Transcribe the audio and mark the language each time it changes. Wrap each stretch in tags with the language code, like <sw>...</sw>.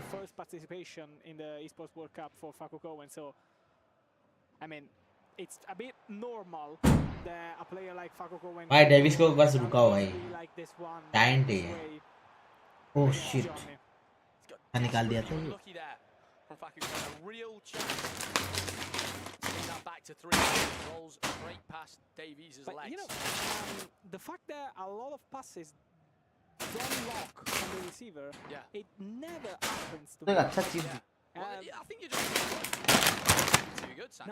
<en>the first participation in the Esports World Cup for Faku Cohen, so I mean it's a bit normal that a player like Faku Cohen</en> <hi>भाई Davis को बस रुकाओ भाई</hi> <en>like this one</en> <hi>time है</hi> <en>oh shit</en> <hi>निकाल दिया था ये</hi> <en>from Faku Cohen, a real chance to bring that back to 3. Rolls a great pass Davies' but legs. you know the fact that a lot of passes don't lock on the receiver, it never happens to me.</en> <hi>अच्छा चीज</hi> <en>I think you're just too good, Samu.</en>